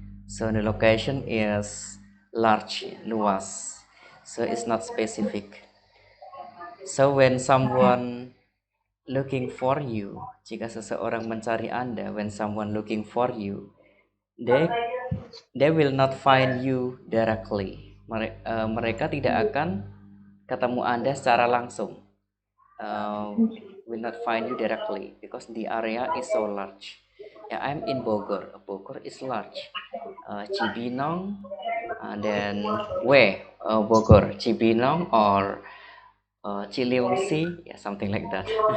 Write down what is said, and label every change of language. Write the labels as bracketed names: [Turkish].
[English] So the location is large, luas. So it's not specific. So when someone looking for you, [Indonesian] jika seseorang mencari Anda, [English] when someone looking for you, they will not find you directly. [Indonesian] Mereka tidak akan ketemu Anda secara langsung. [English] Will not find you directly because the area is so large. Yeah, I'm in Bogor. Bogor is large. Cibinong, then Bogor, Cibinong or Ciliwungsi, yeah, something like that.